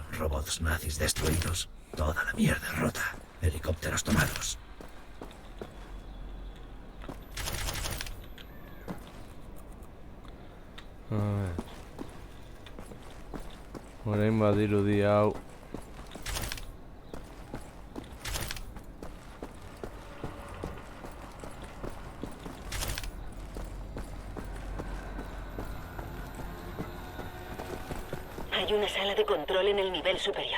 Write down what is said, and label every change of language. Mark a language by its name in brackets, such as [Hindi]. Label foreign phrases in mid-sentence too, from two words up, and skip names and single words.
[Spanish] robots nazis destruidos, toda la mierda rota, helicópteros tomados. A ver. [Basque] Orain badirudi hau. [Spanish] Hay una sala de control en el nivel superior.